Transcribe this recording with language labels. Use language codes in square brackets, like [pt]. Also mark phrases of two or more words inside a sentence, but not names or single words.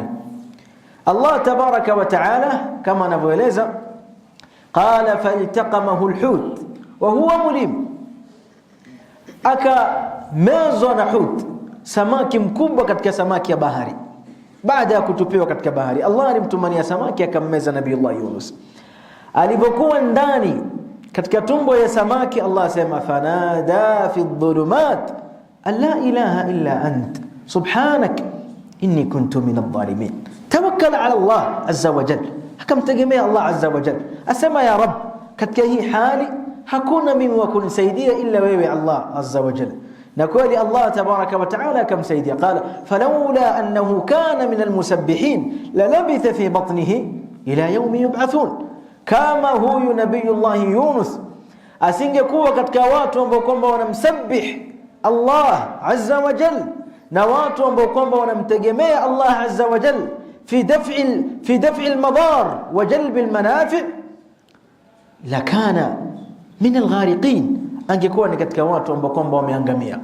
[sw] Allah [ar] تبارك وتعالى [sw] kama anavyoeleza, [ar] قال فالتقمه الحوت وهو مليم, [sw] akamezwa na hut, samaki mkubwa katika samaki ya bahari. Baada ya kutupiwa katika bahari, Allah alimtumania samaki akammeza Nabiyullah Yunus. Alipokuwa ndani katika tumbo ya samaki, Allah asema [ar] فنادى في الظلمات أن لا إله إلا أنت سبحانك إني كنت من الظالمين. توكل على الله عز وجل, [sw] akamtegemea Allah [ar] عز وجل, [sw] asema [ar] يا رب, [sw] katika hii hali hakuna mimi wa kunisaidia illa wewe Allah [ar] عز وجل. [sw] Na kweli Allah [ar] تبارك وتعالى [sw] akamsaidia. [ar] قال فلولا أنه كان من المسبحين للبث في بطنه إلى يوم يبعثون, [sw] kama huyu Nabiyullah Yunus asingekuwa katika watu ambao kwamba wanamsabbih Allah [ar] عز وجل, [sw] na watu ambao kwamba wanamtegemea Allah [ar] عز وجل في دفع المضار وجلب المنافع', لكان من الغارقين, [sw] angekuwa ni katika watu ambao kwamba wameangamia.